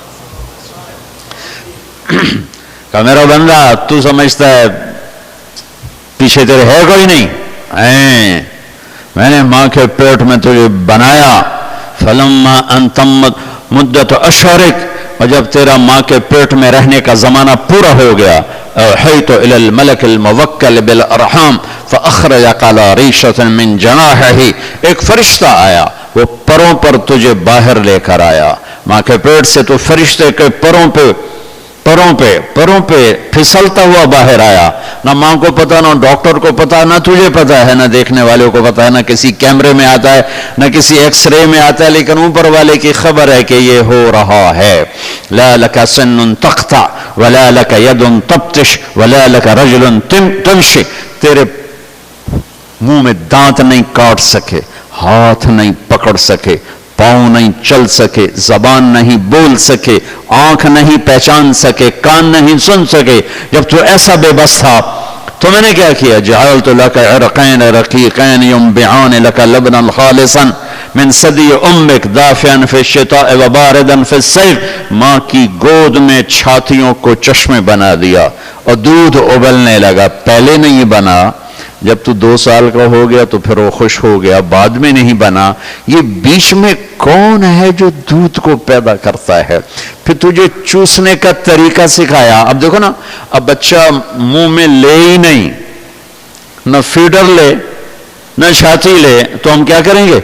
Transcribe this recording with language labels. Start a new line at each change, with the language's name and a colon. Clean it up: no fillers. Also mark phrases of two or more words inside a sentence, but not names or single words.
Hindi: कहा मेरा बंदा तू समझता है पीछे तेरे है कोई नहीं? मैंने मां के पेट में तुझे बनाया।
Arabic: فلما أتممت مدة عشرك,
Hindi: और जब तेरा मां के पेट में रहने का जमाना पूरा हो गया,
Arabic: أوحيت إلى الملك الموكل بالأرحام فأخرجك على ريشة من جناحه,
Hindi: एक फरिश्ता आया, वो परों पर तुझे बाहर लेकर आया। मां के पेट से तो फरिश्ते के परों पे फिसलता हुआ बाहर आया। ना मां को पता, ना डॉक्टर को पता, ना तुझे पता है, ना देखने वाले को पता है, ना किसी कैमरे में आता है, ना किसी एक्सरे में आता है, लेकिन ऊपर वाले की खबर है कि ये हो रहा है।
Arabic: لا لك سن تقطع ولا لك يد تبطش ولا لك رجل تمشي,
Hindi: तेरे मुंह में दांत नहीं काट सके, हाथ नहीं पकड़ सके, पांव नहीं चल सके, जबान नहीं बोल सके, आंख नहीं पहचान सके, कान नहीं सुन सके। जब तू ऐसा बेबस था तो मैंने क्या किया?
Arabic: جعلت لك عرقين رقيقين ينبعان لك لبنا خالصا من صدر أمك دافئا في الشتاء وباردا في الصيف,
Hindi: मां की गोद में छातियों को चश्मे बना दिया और दूध उबलने लगा। पहले नहीं बना, जब तू 2 साल का हो गया तो फिर वो खुश हो गया, बाद में नहीं बना। ये बीच में कौन है जो दूध को पैदा करता है? फिर तुझे चूसने का तरीका सिखाया। अब देखो ना, अब बच्चा मुंह में ले ही नहीं, न फीडर ले न छाती ले, तो हम क्या करेंगे?